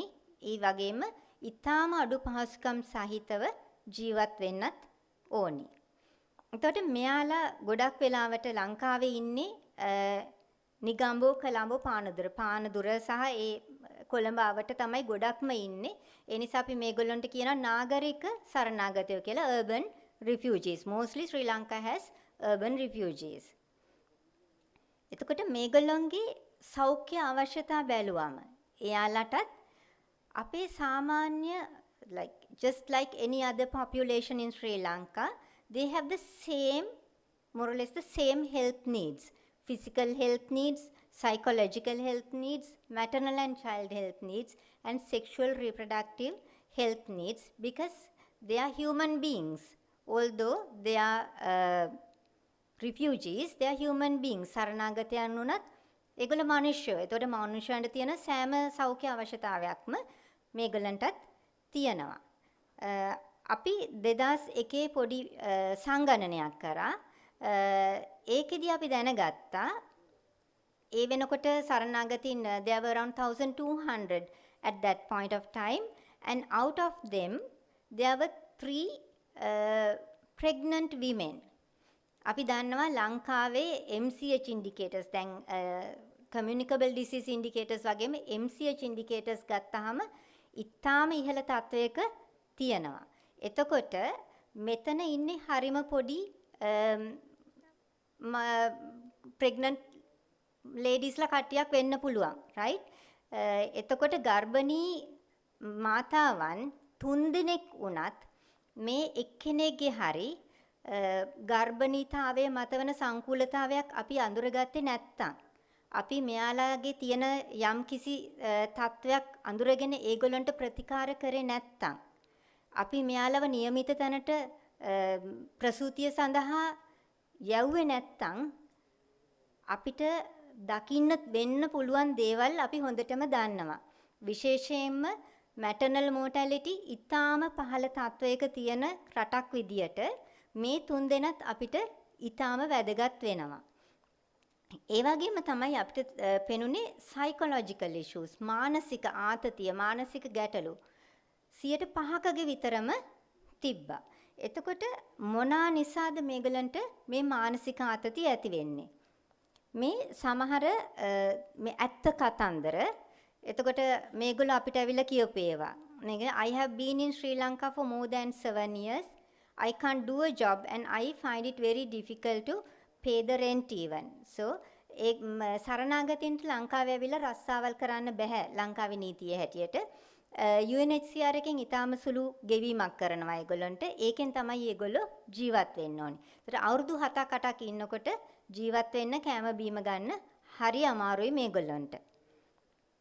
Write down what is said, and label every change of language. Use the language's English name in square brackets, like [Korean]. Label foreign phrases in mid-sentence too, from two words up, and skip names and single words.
[Sinhala] ඒ වගේම ඊටාම අඩු පහසුකම් සහිතව ජීවත් වෙන්නත් ඕනි. එතකොට මෙයාලා ගොඩක් වෙලාවට ලංකාවේ ඉන්නේ නිගම්බෝ කොළඹ පානදුර සහ ඒ කොළඹ ආවට තමයි ගොඩක්ම ඉන්නේ. ඒ නිසා අපි මේගොල්ලන්ට කියනවා නාගරික සරණාගතයෝ කියලා, [English] urban refugees. Mostly Sri Lanka has urban refugees. [Sinhala] එතකොට මේගොල්ලන්ගේ සෞඛ්‍ය අවශ්‍යතා බැලුවම එයාලටත් අපේ සාමාන්‍ය [English] just like any other population in Sri Lanka, they have the same, more or less the same health needs. Physical health needs, psychological health needs, maternal and child health needs, and sexual reproductive health needs, because they are human beings. Although they are refugees, they are human beings. [Sinhala] සරණාගතයන් වුණත් ඒගොල්ලෝ මිනිස්සුયો. ඒතකොට මිනිස්සුන්ට තියෙන සෑම සෞඛ්‍ය අවශ්‍යතාවයක්ම මේගොල්ලන්ටත් තියෙනවා. අපි 2001 පොඩි සංගණනයක් කරා. ඒකෙදී අපි දැනගත්තා ඒ වෙනකොට සරණාගතයින් [English] there were around 1200 at that point of time, and out of them there were 3 pregnant women. [Sinhala] අපි දන්නවා ලංකාවේ [English] MCH indicators, [Sinhala] දැන් [English] communicable disease indicators [Sinhala] වගේම [English] MCH indicators [Sinhala] ගත්තාම ඉතාම ඉහළ තත්වයක තියෙනවා. එතකොට මෙතන ඉන්නේ හරිම පොඩි [English] pregnant ladies [Sinhala] ලා කට්ටියක් වෙන්න පුළුවන්, right? එතකොට ගර්භණී මාතාවන් 3 දෙනෙක් වුණත් මේ එක්කෙනෙක්ගේ හරි ගර්භණීතාවයේ මතවන සංකූලතාවයක් අපි අඳුරගත්තේ නැත්තම්, අපි මෙයාලාගේ තියෙන යම් කිසි තත්වයක් අඳුරගෙන ඒගොල්ලන්ට ප්‍රතිකාර කරේ නැත්තම්, අපි මෙයාලව નિયમિત තැනට ප්‍රසූතිය සඳහා යවුවේ නැත්තම් අපිට දකින්න වෙන්න පුළුවන් දේවල් අපි හොඳටම දන්නවා. විශේෂයෙන්ම [English] maternal mortality [Sinhala] ඉතාම පහළ තත්වයක තියෙන රටක් විදියට මේ 3 දෙනත් අපිට ඉතාම වැදගත් වෙනවා. ඒ වගේම තමයි අපිට පෙනුනේ [English] psychological issues, [Sinhala] මානසික ආතතිය, මානසික ගැටලු 5%ක විතරම තිබ්බා. එතකොට මොනා නිසාද මේගලන්ට මේ මානසික ආතතිය ඇති වෙන්නේ? මේ සමහර මේ ඇත්ත කතන්දර. එතකොට මේගොල්ලෝ අපිට ඇවිල්ලා කියපු ඒවා. [English] I have been in Sri Lanka for more than 7 years. I can't do a job and I find it very difficult to pay the rent even. [Sinhala] So ඒ සරණාගතයින්ට ලංකාවේ ඇවිල්ලා රස්සාවල් කරන්න බෑ ලංකාවේ නීතිය හැටියට. UNHCR එකෙන් ඊටාම සුළු ගෙවීමක් කරනවා ඒගොල්ලන්ට. ඒකෙන් තමයි ඒගොල්ලෝ ජීවත් වෙන්න ඕනේ. ඒතර අවුරුදු 7-8ක් ඉන්නකොට ජීවත් වෙන්න කෑම බීම ගන්න හරි අමාරුයි මේගොල්ලන්ට.